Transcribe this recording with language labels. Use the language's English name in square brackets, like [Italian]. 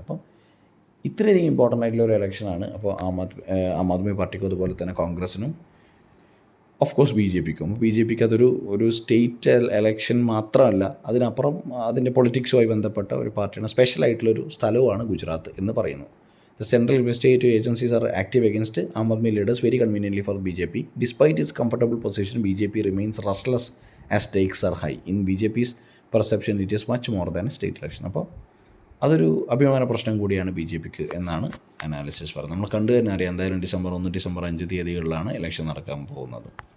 [Malayalam] അപ്പം ഇത്രയധികം ഇമ്പോർട്ടൻ്റ് ആയിട്ടുള്ള ഒരു ഇലക്ഷനാണ്. അപ്പോൾ ആം ആദ്മി പാർട്ടിക്കും അതുപോലെ തന്നെ കോൺഗ്രസിനും ഓഫ് കോഴ്സ് BJPക്കും. BJPക്ക് ഒരു സ്റ്റേറ്റ് എലക്ഷൻ മാത്രമല്ല, അതിനപ്പുറം അതിൻ്റെ പൊളിറ്റിക്സുമായി ബന്ധപ്പെട്ട ഒരു പാർട്ടിയാണ്, സ്പെഷ്യലായിട്ടുള്ളൊരു സ്ഥലവുമാണ് ഗുജറാത്ത് എന്ന് പറയുന്നു. [English] The central investigative agencies are active against Aam Aadmi leaders very conveniently for BJP. Despite its comfortable position, BJP remains restless as stakes are high. In BJP's perception, it is much more than a state election. [Malayalam] അപ്പോൾ അതൊരു അഭിമാന പ്രശ്നം കൂടിയാണ് BJPക്ക് എന്നാണ് analysis പറയുന്നത്. നമ്മൾ കണ്ടു തന്നെ അറിയാം, എന്തായാലും ഡിസംബർ 1, ഡിസംബർ 5 തീയതികളിലാണ് ഇലക്ഷൻ നടക്കാൻ പോകുന്നത്.